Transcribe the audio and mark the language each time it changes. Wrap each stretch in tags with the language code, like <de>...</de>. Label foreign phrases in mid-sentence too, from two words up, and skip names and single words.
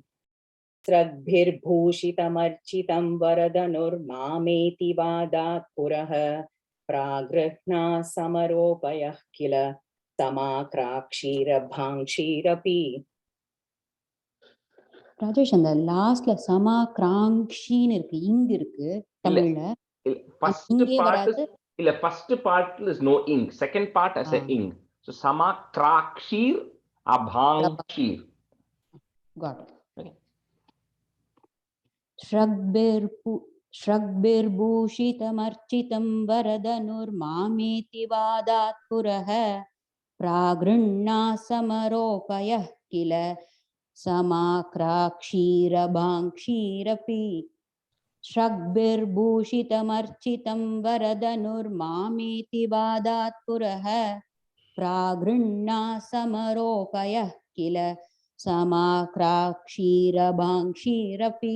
<sa>स्रग्भिर्भूषितमर्चितं वरदनुर्मामेति वादात् पुरः प्रागृह्णा समरोपयः किल समाक्राक्षीर भाङ्क्षीरपि.</sa> <ta>ராஜேஷ், அந்த லாஸ்ட்ல சமா கிராங்ஷின்னு இருக்கு, இங்க இருக்கு தமிழ்ல. First இங்கே part வராது. இல்ல,</ta> <en>first part is no ing, second part has a ing. So</en> <sa>समा क्राक्षीर् अभाङ्क्षीर्.</sa> <en>Got it. Okay.</en> <sa>श्रग्भिर्भूषितमर्चितं वरदनुर्मामेति वादात् पुरः प्रागृह्णासमरोपयः किल समाक्राक्षीरभाङ्क्षीरपि श्रग्भिर्भूषितमर्चितं वरदनुर्मामेति वादात् पुरः प्रागृह्णासमरोपयः किल समाक्राक्षीरभाङ्क्षीरपि.</sa>